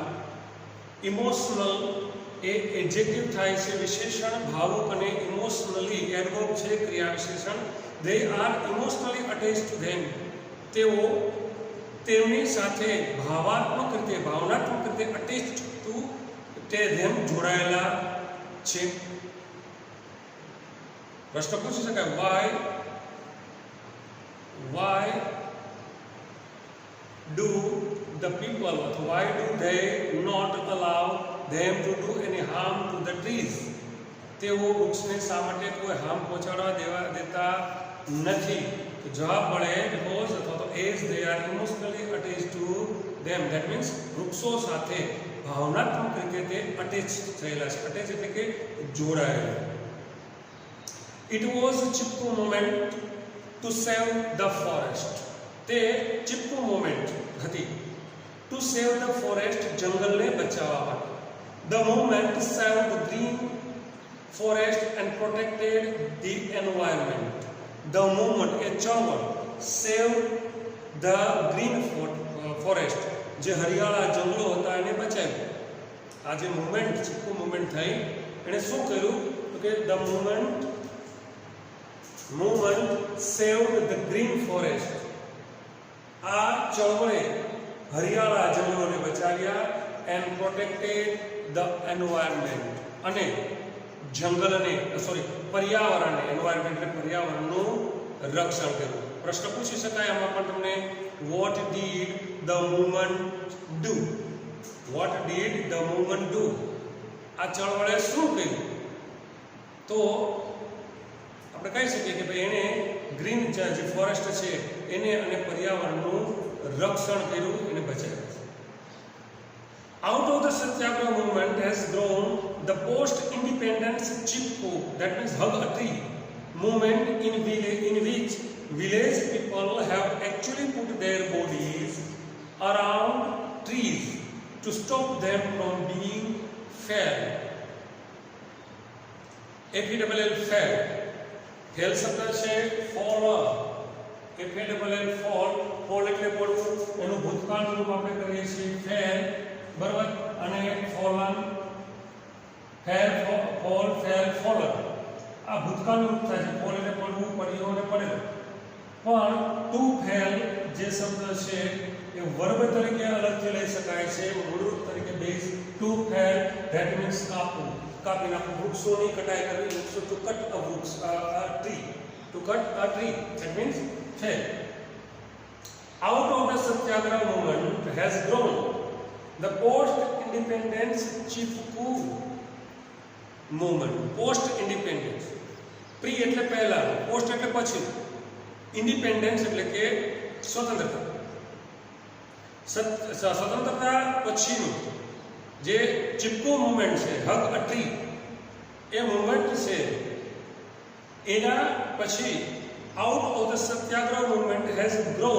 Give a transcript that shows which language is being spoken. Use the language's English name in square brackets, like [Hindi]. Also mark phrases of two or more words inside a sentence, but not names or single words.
[Gujarati] ઇમોશનલ એ એડજેક્ટિવ થાય છે, વિશેષણ, ભાવુક, અને [English] emotionally adverb [Gujarati] છે, ક્રિયા વિશેષણ. [English] they are emotionally attach to them, [Gujarati] તેઓ તેમની સાથે ભાવાત્મક રીતે, ભાવનાત્મક રીતે [English] attach to [Gujarati] તે ધેમ જોડાયેલા છે. પ્રશ્ન પૂછી શકાય, [English] why do the people, why do they not allow them to do any harm to the trees? [Gujarati] તેઓ વૃક્ષને શા માટે કોઈ હાર્મ પહોંચાડવા દેતા નથી? તો જવાબ મળે because અથવા તો [English] as they are emotionally attached to them, that means [Gujarati] વૃક્ષો સાથે ભાવનાત્મક રીતે તે અટેચ થયેલા છે. અટેચ એટલે કે જોડાયેલા. [English] It was Chipko movement to save the forest. [Gujarati] તે ચિપકો મૂવમેન્ટ હતી, [English] to save the forest, [Gujarati] જંગલને બચાવવા માટે. [English] The movement saved green forest and protected the environment. The movement [Gujarati] એ ચળવળ, [English] saved the green forest, [Gujarati] જે હરિયાળા જંગલો હતા એને બચાવ્યું. આ જે મૂવમેન્ટ, ચિપકો મૂવમેન્ટ થઈ, એણે શું કર્યું? તો કે [English] the movement saved the green forest. [Gujarati] આ ચળવળે હરિયાળા જંગલોને બચાવ્યા. [English] and protected the environment, [Gujarati] અને જંગલને પર્યાવરણને, એન્વાયરમેન્ટ એટલે પર્યાવરણનું રક્ષણ કર્યું. પ્રશ્ન પૂછી શકાય આમાં પણ તમને, [English] what did the movement do? What did the movement do? [Gujarati] આ ચળવળે શું કર્યું? તો આપણે કહી શકીએ કે ભાઈ એણે ગ્રીન જે ફોરેસ્ટ છે એને અને પર્યાવરણનું રક્ષણ કર્યું, એને બચાવ્યું. [English] Out of the Satyagraha movement has grown the post-independence Chipko, that means hug a tree movement, in which village people have actually put their bodies around trees to stop them from being felled. FELL, felled. [Gujarati] ફેલ શબ્દ છે ફોલ, FALL, ફોલ એટલે પડવું. એનું ભૂતકાળનું રૂપ આપણે કરીએ છીએ ફેલ, બરાબર. અને [English] fallen, fell, fall, fell, fallen, [Gujarati] આ ભૂતકાળનું રૂપ થાય છે. ફોલ એટલે પડવું, પડ્યો અને પડેલો. પણ [English] to fell [Gujarati] જે શબ્દ છે એ વર્બ તરીકે અલગથી લઈ શકાય છે, મૂળરૂપ તરીકે બેઝ. [English] to fell that means [Gujarati] કાપવું, કાપી નાખવું, વૃક્ષોની કટાઈ કરવી. [English] વૃક્ષો to cut a વૃક્ષ, tree, to cut a tree, that means fell. Out of the Satyagraha movement has grown the post-independence Chipko movement. [Gujarati] Post-independence, pre એટલે પહેલા, post એટલે પછી, independence એટલે કે સ્વતંત્રતા. સ્વતંત્રતા પછીનું જે ચિપકો મૂવમેન્ટ છે, [English] hug a tree, [Gujarati] એ મૂવમેન્ટ છે એના પછી [English] out of the Satyagraha movement has grown.